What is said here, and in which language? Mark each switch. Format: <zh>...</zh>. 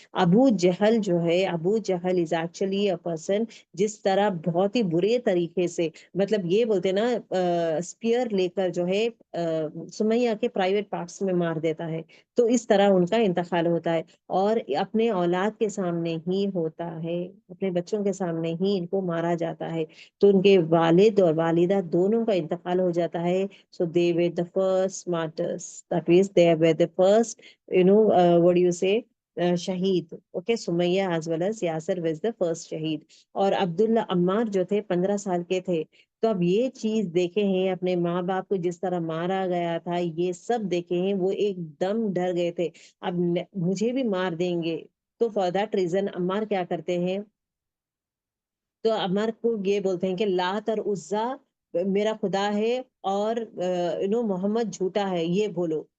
<ur>ابو جہل جو ہے, ابو جہل</ur> <en>is actually a person</en> <ur>جس طرح بہت ہی برے طریقے سے, مطلب یہ بولتے نا اسپیئر لے کر جو ہے سمیہ کے پرائیویٹ پارٹس میں مار دیتا ہے. تو اس طرح ان کا انتقال ہوتا ہے, اور اپنے اولاد کے سامنے ہی ہوتا ہے, اپنے بچوں کے سامنے ہی ان کو مارا جاتا ہے. تو ان کے والد اور والدہ دونوں کا انتقال ہو جاتا ہے.</ur> <en>So they were the first martyrs. That means they were the first, what do you say, شہید. Okay, Sumayya as well as Yasir was the first شہید.</en> <ur>اور عبداللہ عمار جو تھے 15 سال کے تھے. تو اب یہ چیز دیکھے ہیں, اپنے ماں باپ کو جس طرح مارا گیا تھا, یہ سب دیکھے ہیں, وہ ایک دم ڈر گئے تھے اب مجھے بھی مار دیں گے. تو</ur> <en>for that reason</en> <ur>عمار کیا کرتے ہیں, تو عمر کو یہ بولتے ہیں کہ لات اور عزا میرا خدا ہے اور محمد جھوٹا ہے, یہ بولو.</ur>